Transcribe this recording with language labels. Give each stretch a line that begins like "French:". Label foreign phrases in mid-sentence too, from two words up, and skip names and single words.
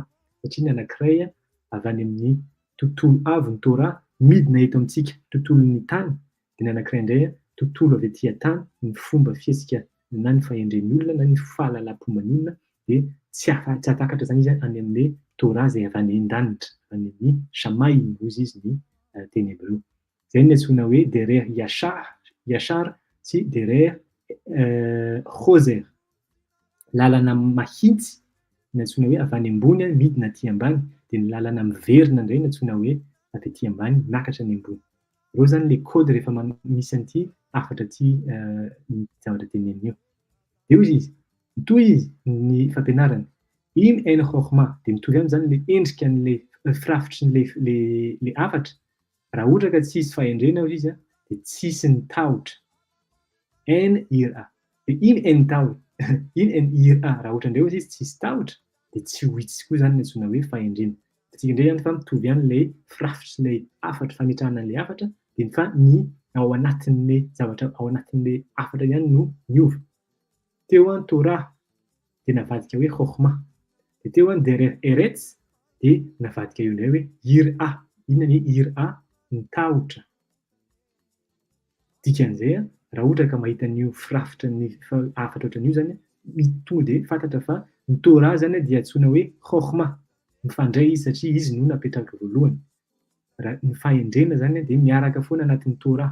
Malagasy: Satria ny anankiray avy any amin'ny tontolo avo ny Torah midina eto amintsika tontolon'ny tany, dia ny anankiray indray tontolo avy aty an-tany, ny fomba fihesika na ny fahendren'ny olona na ny fahalalam-pomban'ny olona dia tsy atakatra zany izy any amin'ilay Torah izay avy any an-danitra, any amin'ny Shamay hozy izy ny teny hébreu. Zay ny antsoina hoe
Hebrew: דרך ישר
Malagasy: sy
Hebrew: דרך חוזר,
Malagasy: lalana mahitsy ny antsoina hoe avy any ambony midina aty ambany, dia ny lalana miverina indray ny antsoina hoe avy aty ambany miakatra any ambony. Ireo zany le kody rehefa misy an'ity hafatra ty ny zavatra tenenina io. Dia hozy izy mitohy izy ny fampianarany
Hebrew: אם אין
Malagasy: chokhma dia mitovy aminy zany le endrika an'le firafitry le hafatra. Raha ohatra ka tsisy fahendrena hozy izy dia tsisy ny tahotra.
Hebrew: אין יראה. Dia אם אין tahotra. אין יראה.
Malagasy: Raha ohatra indray hozy izy tsisy tahotra dia tsy ho hitsy koa zany ny antsoina hoe fahendrena. Tsika indray ihany fa mitovy ihany le firafitry le hafatra fametrahana an'le hafatra dia fa ny ao anatin'le zavatra ao anatin'le hafatra ihany no miova. Teo an Torah dia navadika hoe chokhma. Dia teo an
Hebrew: דרך ארץ
Malagasy: dia navadika eo indray hoe ira. Inona ny ira? Ny tahotra. Dikan'izay raha ohatra ka mahita an'io firafitra ny hafatra ohatran'io zany tonga dia fantatra fa ny Torah zany dia antsoina hoe chokhma. Mifandray izy satria izy no napetraka voalohany. Raha ny fahendrena zany dia miaraka foana anatin'ny Torah.